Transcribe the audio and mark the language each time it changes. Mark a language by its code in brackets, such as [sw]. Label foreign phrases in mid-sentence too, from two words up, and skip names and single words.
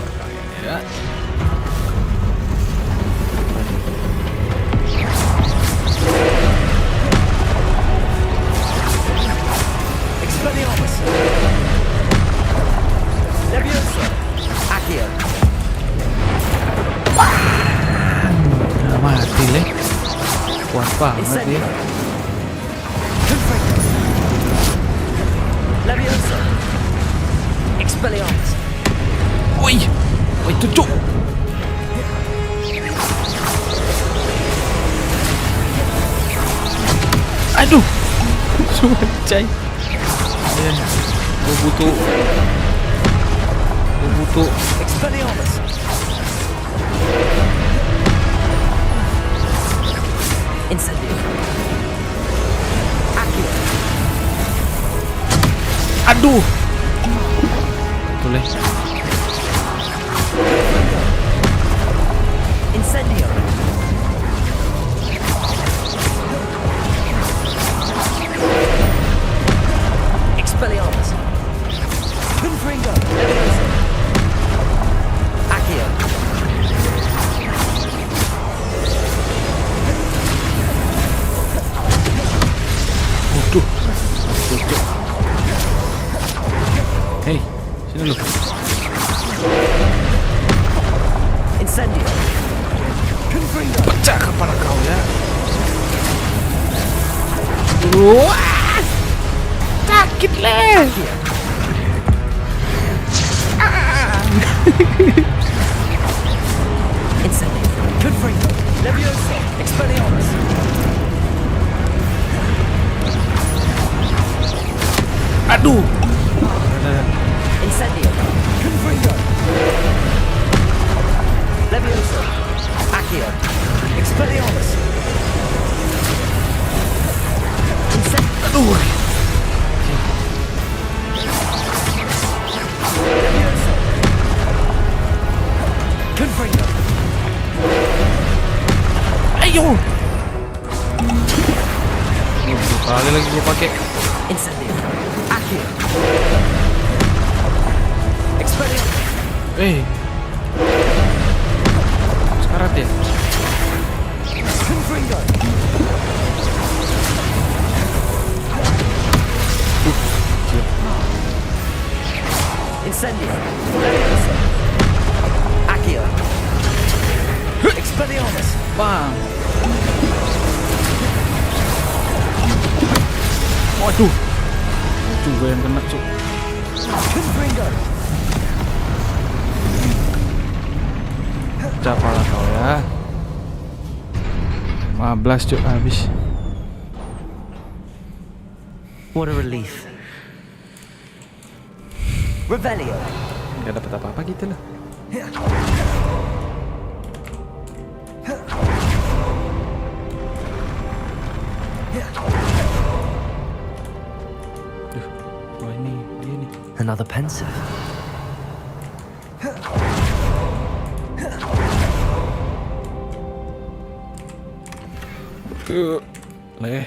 [id] Expelliarmus. Levioso. Akio. Mati Le. Kuat banget dia. Confringo. Levioso. Expelliarmus. Wih, itu Cuk. Aduh, cuacai. Gue butuh. Expelliarmus. Incendio. Accio. Aduh. Tulis. Incendio. Expelliarmus. Confringo. Leviosa. Accio. Waduh. Hei, sini lu. Incendio. Confringo. Pecah kepala kau ya. Wah, sakit leh. Incendio. Confringo. Leviosa. Expelliarmus. Aduh. Incendio. Confringo. Leviosa. Accio. Expelliarmus. Aduh. Leviosa. Confringo. Ayo. Ini berapa kali lagi gue pakai. Incendio. Accio. Expelliarmus. Sekarat ya. Confringo. Incendio. Leviosa. Accio. Expelliarmus. Bang. Waduh. Juga yang kena, Cuk. Confringo. Pecah pala kau ya. 15, Cuk, habis. [en] What a relief. [id] Revelio. Gak dapet apa-apa gitu loh. Ini dia nih. [en] Another pensive. [id] Leh.